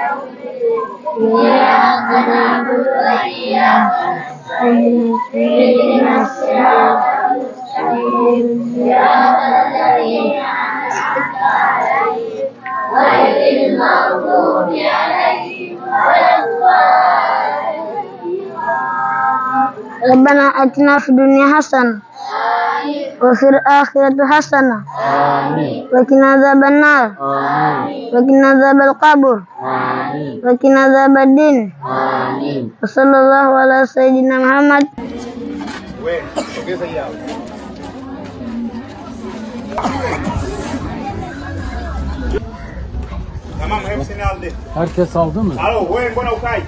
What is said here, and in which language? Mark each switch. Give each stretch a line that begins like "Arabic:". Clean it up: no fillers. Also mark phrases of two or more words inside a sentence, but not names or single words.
Arabic: إياك نعبد وإياك نستعين. اهدنا الصراط المستقيم. صراط الذين أنعمت عليهم غير المغضوب عليهم ولا الضالين. ربنا آتنا في الدنيا حسنة وفي الآخرة حسنة وقنا عذاب النار وقنا عذاب القبر وقنا عذاب الدين وصلى الله على سيدنا محمد.
Turkish: Tamam, hepsini aldı. Herkes aldı mı?
Swahili: Alo, wewe mbona ukai?